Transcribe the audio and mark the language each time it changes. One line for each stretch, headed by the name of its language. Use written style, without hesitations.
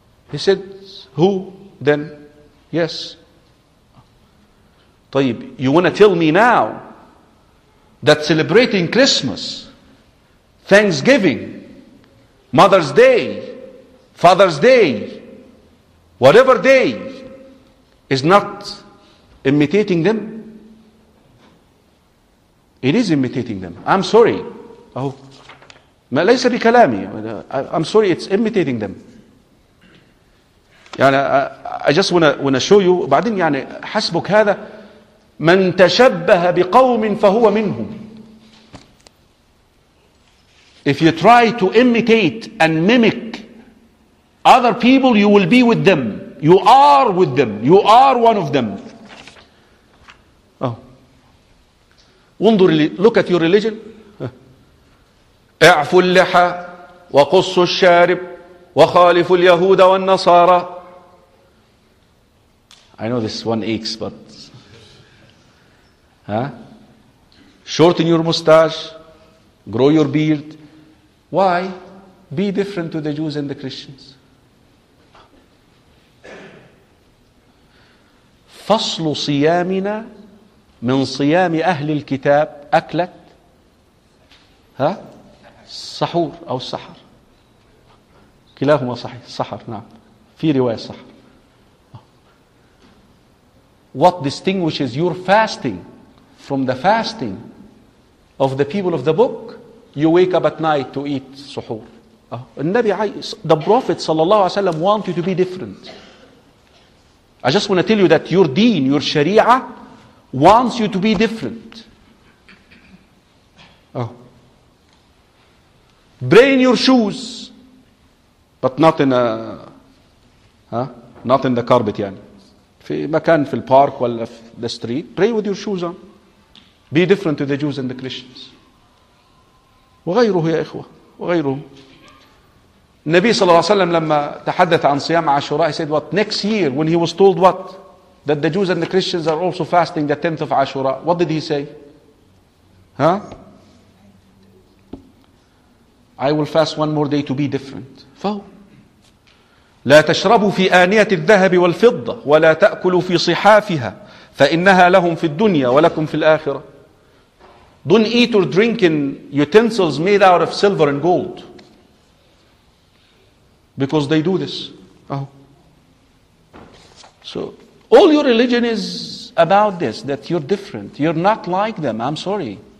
English: He said, who? Then, yes. طيب, you want to tell me now that celebrating Christmas, Thanksgiving, Mother's Day, Father's Day, whatever day, is not imitating them? It is imitating them. I'm sorry.
Arabic: Oh, ما ليس بكلامي.
English: I'm sorry, it's imitating them.
Arabic: يعني
English: I just wanna show you,
Arabic: بعدين يعني حسبك هذا, من تشبه بقوم فهو منهم.
English: If you try to imitate and mimic other people, you will be with them. You are with them. You are one of them. Oh.
Arabic: وانظر,
English: look at your religion.
Arabic: اعفوا اللحى وقصوا الشارب وخالفوا اليهود والنصارى.
English: I know this one aches, but shorten your mustache, grow your beard. Why? Be different to the Jews and the Christians.
Arabic: فصل صيامنا من صيام أهل الكتاب أكلت السحور أو السحر. كلاهما صحيح, السحر, نعم, في رواية السحر.
English: What distinguishes your fasting from the fasting of the people of the book? You wake up at night to eat suhoor. The Prophet sallallahu alaihi wasallam want you to be different. I just want to tell you that your deen, your sharia, wants you to be different. Oh. Brain your shoes, but not in a, not in the carpet, yani.
Arabic: في مكان في البارك ولا في
English: the street, pray with your shoes on. Be different to the Jews and the Christians.
Arabic: وغيره يا إخوة, وغيره. النبي صلى الله عليه وسلم لما تحدث عن صيام عاشوراء,
English: he said what? Next year, when he was told what? That the Jews and the Christians are also fasting the 10th of Ashura. What did he say? I will fast one more day to be different.
Arabic: فهو. لا تشربوا في آنية الذهب والفضة ولا تأكلوا في صحافها فإنها لهم في الدنيا ولكم في الآخرة.
English: Don't eat or drink in utensils made out of silver and gold, because they do this. So all your religion is about this, that you're different. You're not like them. I'm sorry.